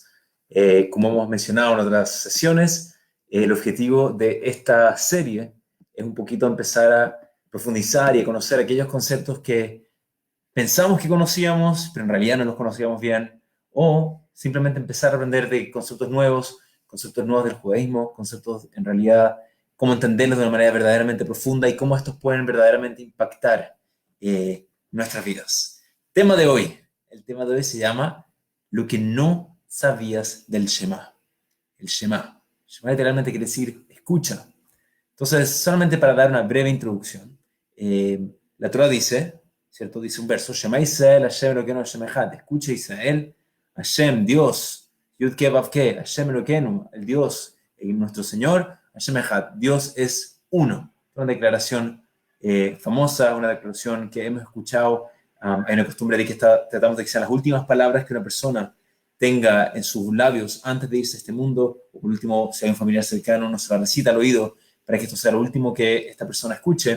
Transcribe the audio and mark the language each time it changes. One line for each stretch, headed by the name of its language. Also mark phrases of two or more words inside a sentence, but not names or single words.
Spanish: Como hemos mencionado en otras sesiones, el objetivo de esta serie es un poquito empezar a profundizar y a conocer aquellos conceptos que pensamos que conocíamos, pero en realidad no los conocíamos bien, o simplemente empezar a aprender de conceptos nuevos del judaísmo, conceptos en realidad, cómo entenderlos de una manera verdaderamente profunda y cómo estos pueden verdaderamente impactar nuestras vidas. Tema de hoy. El tema de hoy se llama Lo que no sabías del Shema. El Shema. Shema literalmente quiere decir escucha. Entonces, solamente para dar una breve introducción, la Torah dice, ¿cierto? Dice un verso,
Hebrew: שמע ישראל השם אלוקינו השם אחד.
Spanish: Escucha Israel, Hashem, Dios,
Hebrew: יוד קי ואו קי השם אלוקינו,
Spanish: el Dios, nuestro Señor,
Hebrew: השם אחד.
Spanish: Dios es uno. Una declaración famosa, una declaración que hemos escuchado. Hay una costumbre de que tratamos de que sean las últimas palabras que una persona tenga en sus labios antes de irse a este mundo, o por último, si hay un familiar cercano, no se la recita al oído para que esto sea lo último que esta persona escuche.